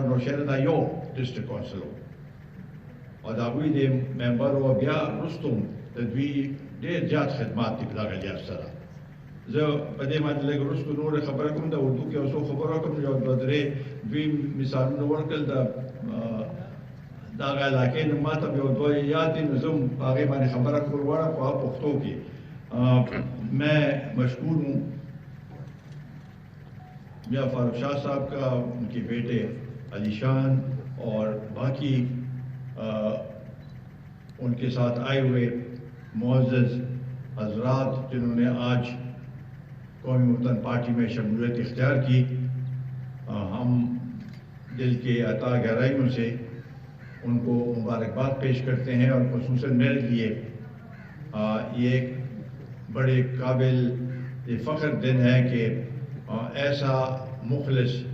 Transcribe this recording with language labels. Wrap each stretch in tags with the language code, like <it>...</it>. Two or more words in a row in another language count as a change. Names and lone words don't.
<ps>نوشهره دا یو</ps> <en>district council</en> <ps>و او د هغوی د ممبر و بیا وروسته د دوی ډېر زیات خدمات دي په دغه لحاظ سره زه په دې باندې لږ وروسته نورې خبره کوم د اردو کې یو څو خبره کوم یو دوه درې دوی مثالونه ورکړل د دغه علاقې نه ما ته یو دوه یاد دي نو زه هم په هغې باندې خبره کول غواړم په پښتو کې</ps> <ur>میں مشکور ہوں میاں فاروق شاہ صاحب کا ان کے بیٹے علی شان اور باقی ان کے ساتھ آئے ہوئے معزز حضرات جنہوں نے آج قومی وطن پارٹی میں شمولیت اختیار کی ہم دل کے عطا گہرائیوں سے ان کو مبارکباد پیش کرتے ہیں اور خصوصاً میرے لیے یہ ایک بڑے قابل فخر دن ہے کہ ایسا مخلص</ur>